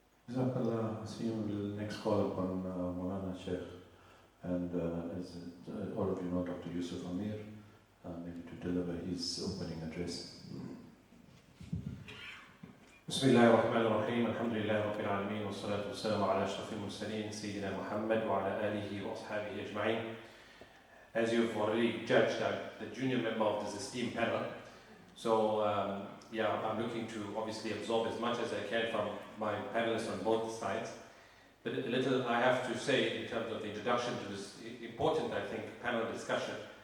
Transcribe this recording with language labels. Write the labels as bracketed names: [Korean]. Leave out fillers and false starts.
[English] Jazakallah, Asim will next call upon Maulana Sheikh, and as all of you know, Dr. Yusuf Ameer, maybe to deliver his opening address. [Arabic] بسم الله الرحمن الرحيم الحمد لله رب العالمين والصلاة والسلام على أشرف المرسلين سيدنا محمد وعلى آله وأصحابه أجمعين. [English] As you've already judged, I'm the junior member of this esteemed panel, so I'm looking to obviously absorb as much as I can from my panelists on both sides. But a little I have to say in terms of the introduction to this important, I think, panel discussion.